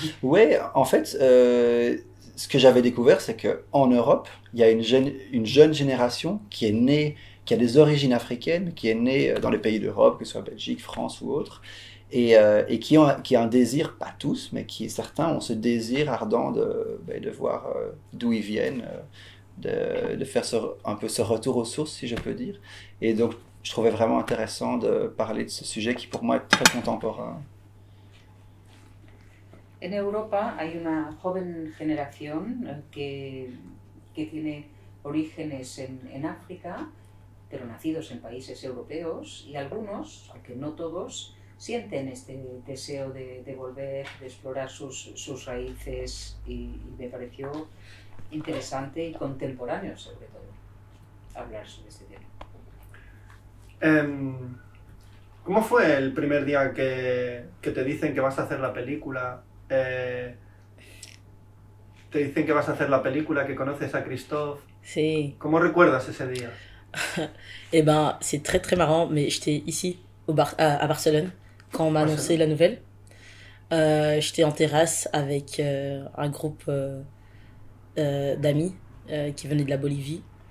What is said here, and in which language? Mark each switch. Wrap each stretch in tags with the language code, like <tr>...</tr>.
<fr>Ouais, en fait, ce que j'avais découvert, c'est qu'en Europe, il y a une jeune génération qui est née, qui a des origines africaines, qui est née dans les pays d'Europe, que ce soit Belgique, France ou autres, et qui a un désir, pas tous, mais certains ont ce désir ardent de voir d'où ils viennent, de faire un peu ce retour aux sources, si je peux dire. Et donc, je trouvais vraiment intéressant de parler de ce sujet qui, pour moi, est très contemporain.</fr> <es>En Europa hay una joven generación que tiene orígenes en África, pero nacidos en países europeos, y algunos, aunque no todos, sienten este deseo de volver, de explorar sus raíces, y me pareció interesante y contemporáneo, sobre todo, hablar sobre este tema. ¿Cómo fue el primer día que te dicen que vas a hacer la película? Te dicen que vas a hacer la película, que conoces a Christophe. Sí. ¿Cómo recuerdas ese día?</es> <fr>Eh ben, c'est très très marrant, mais j'étais ici à Barcelone quand on m'a annoncé la nouvelle. J'étais en terrasse avec un groupe d'amis qui venaient de la Bolivie.</fr>